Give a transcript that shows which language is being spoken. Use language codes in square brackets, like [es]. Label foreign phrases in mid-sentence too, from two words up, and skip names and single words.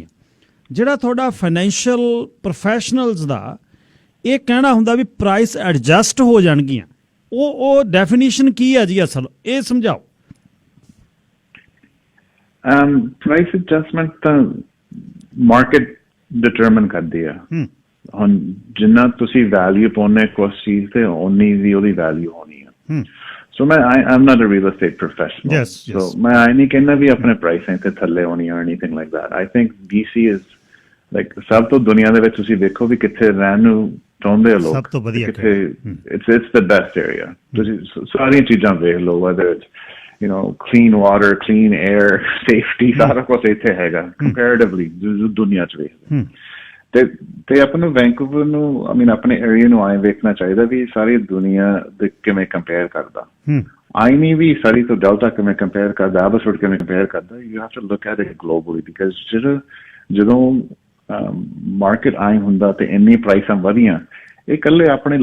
[pa] ਜਿਹੜਾ ਤੁਹਾਡਾ [en] financial professionals [pa] ਦਾ ਇਹ ਕਹਿਣਾ ਹੁੰਦਾ ਵੀ [en] price adjust [pa] ਹੋ ਜਾਣਗੀਆਂ, ਉਹ ਡੈਫੀਨੇਸ਼ਨ ਕੀ ਹੈ ਜੀ ਅਸਲ, ਇਹ ਸਮਝਾਓ। [en] price adjustment [pa] ਤਾਂ [en] market determine [pa] ਕਰਦੀ ਆ ਹੁਣ ਜਿੰਨਾ ਤੁਸੀਂ ਵੈਲਿਊ ਪਾਉਂਦੇ ਕੁਛ ਚੀਜ਼ ਤੇ ਓਨੀ ਦੀ ਉਹਦੀ ਵੈਲਿਊ ਹੋਣੀ ਆ ਸੋ ਮੈਂ [en] I'm not a real estate professional. Yes. [pa] So ਮੈਂ ਨਹੀਂ ਕਹਿੰਦਾ ਵੀ ਆਪਣੇ ਪ੍ਰਾਈਸਾਂ ਤੇ ਥੱਲੇ ਹੋਣੀ [en] or anything like that. I think BC is like [pa] ਸਭ ਤੋਂ ਦੁਨੀਆ ਦੇ ਵਿੱਚ ਤੁਸੀਂ ਵੇਖੋ ਵੀ ਕਿੱਥੇ ਰਹਿਣ ਨੂੰ ਚਾਹੁੰਦੇ ਆ ਲੋਕ ਸਭ ਤੋਂ ਵਧੀਆ [en] ਕਿੱਥੇ it's the best area. [pa] ਤੁਸੀਂ ਸਾਰੀਆਂ ਚੀਜ਼ਾਂ ਵੇਖ ਲਓ [en] whether it's clean water, clean air, safety [pa] ਸਾਰਾ ਕੁਝ ਇੱਥੇ ਹੈਗਾ comparatively ਦੁਨੀਆ 'ਚ ਵੇਖਦੇ ਤੇ ਆਪਾਂ ਨੂੰ ਵੈਂਕੂਵਰ ਨੂੰ ਆਪਣੇ ਏਰੀਆ ਨੂੰ ਆਏ ਵੇਖਣਾ ਚਾਹੀਦਾ ਵੀ ਸਾਰੀ ਦੁਨੀਆ ਦੇ ਕਿਵੇਂ ਕੰਪੇਅਰ ਕਰਦਾ ਆਈ ਨਹੀਂ ਵੀ ਸਾਰੀ ਤੋਂ ਡੈਲਟਾ ਕਿਵੇਂ ਕੰਪੇਅਰ ਕਰਦਾ ਐਬਸਫੋਰਡ ਕਿਵੇਂ ਕੰਪੇਅਰ ਕਰਦਾ [en] you have to look at it globally because [pa] ਜਦੋਂ ਮਾਰਕੀਟ ਆਈ ਹੁੰਦਾ ਤੇ ਇੰਨੀ ਪ੍ਰਾਈਸਾਂ ਵਧੀਆਂ ਇਹ ਇਕੱਲੇ ਆਪਣੇ